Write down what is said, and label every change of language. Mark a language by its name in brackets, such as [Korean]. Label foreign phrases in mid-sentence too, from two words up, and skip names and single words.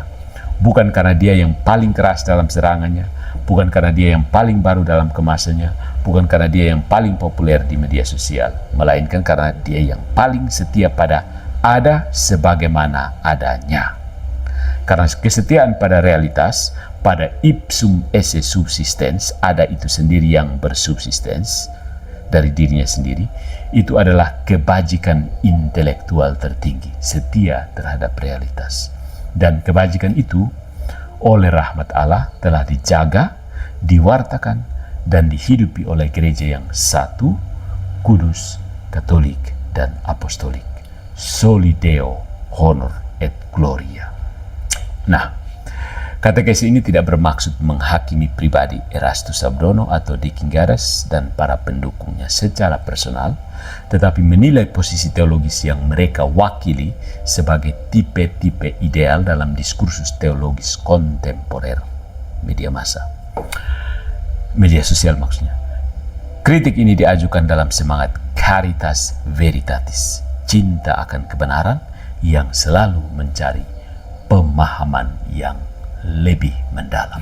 [Indonesian] Bukan karena dia yang paling keras dalam serangannya, bukan karena dia yang paling baru dalam kemasannya, bukan karena dia yang paling populer di media sosial, melainkan karena dia yang paling setia pada ada sebagaimana adanya. Karena kesetiaan pada realitas, pada [Latin] ipsum esse subsistens, [Indonesian] ada itu sendiri yang bersubsistens dari dirinya sendiri, itu adalah kebajikan intelektual tertinggi, setia terhadap realitas. Dan kebajikan itu oleh rahmat Allah telah dijaga, diwartakan, dan dihidupi oleh gereja yang satu, kudus, katolik, dan apostolik. [Latin] Soli Deo, honor et gloria. [Indonesian] Nah, katekesi ini tidak bermaksud menghakimi pribadi Erastus Sabdono atau Dekingares dan para pendukungnya secara personal, tetapi menilai posisi teologis yang mereka wakili sebagai tipe-tipe ideal dalam diskursus teologis kontemporer media massa. Media sosial maksudnya. Kritik ini diajukan dalam semangat [Latin] caritas veritatis, [Indonesian] cinta akan kebenaran yang selalu mencari pemahaman yang lebih mendalam.